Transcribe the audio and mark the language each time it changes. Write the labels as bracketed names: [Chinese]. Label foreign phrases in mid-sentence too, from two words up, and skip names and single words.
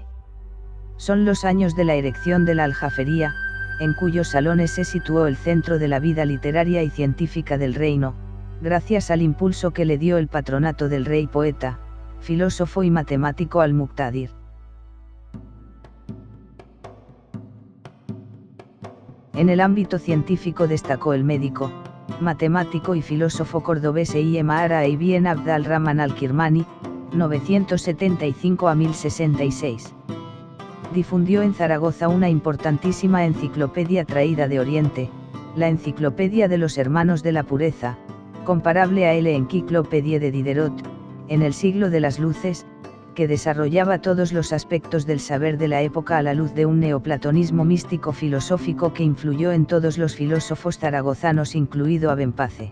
[Spanish] Son los años de la erección de la Aljafería, en cuyos salones se situó el centro de la vida literaria y científica del reino, gracias al impulso que le dio el patronato del rey poeta, filósofo y matemático Al-Muqtadir. En el ámbito científico destacó el médico, matemático y filósofo cordobés Eyyemar Ayyubi en Abd al-Rahman al-Kirmani, 975 a 1066. Difundió en Zaragoza una importantísima enciclopedia traída de Oriente, la Enciclopedia de los Hermanos de la Pureza, comparable a l'Encyclopédie de Diderot, en el siglo de las luces, que desarrollaba todos los aspectos del saber de la época a la luz de un neoplatonismo místico filosófico que influyó en todos los filósofos zaragozanos incluido Abenpace.